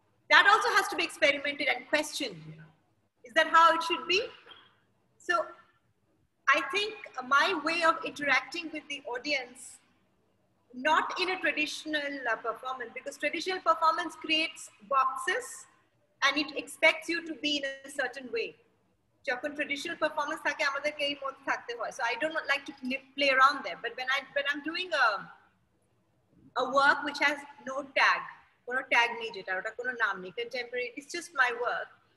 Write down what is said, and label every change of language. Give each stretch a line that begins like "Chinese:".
English: That also has to be experimented and questioned. You know? Is that how it should be? So I think my way of interacting with the audience, not in a traditional performance, because traditional performance creates boxes and it expects you to be in a certain way.
Bangla: যখন traditional performance থাকে আমাদেরকে এই মধ্যে থাকতে হয়.
English: So I don't like to play around there. But when I'm doing a work which has no tag,
Bangla: কোনো tag নেই যেটা, ওটা কোনো নাম নেই,
English: contemporary, it's just my work.